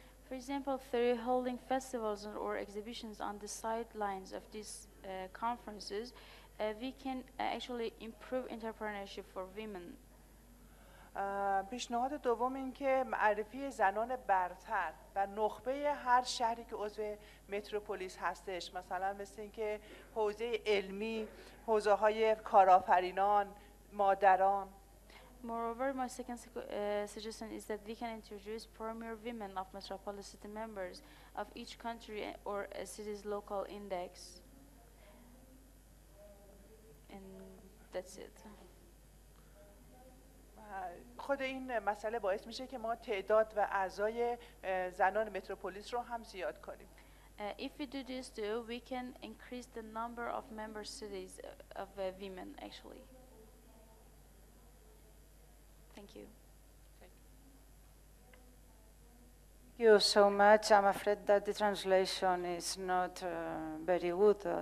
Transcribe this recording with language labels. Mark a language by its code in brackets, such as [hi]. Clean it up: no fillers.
[en] For example, through holding festivals or exhibitions on the sidelines of these conferences, we can actually improve entrepreneurship for women. [fa] پیشنهاد دوم این که معرفی زنان برتر و نخبه هر شهری که عضو متروپولیس هستش، مثلا مثل اینکه حوزه علمی، حوزه‌های کارآفرینان، مادران. [en] Moreover, my second suggestion is that we can introduce premier women of Metropolis city members of each country or a city's local index. And that's it. [fa] خود این مسئله باعث میشه که ما تعداد و اعضای زنان متروپولیس رو هم زیاد کنیم. [en] If we do this too, we can increase the number of member cities of women actually. Thank you. Thank you so much. I'm afraid that the translation is not very good.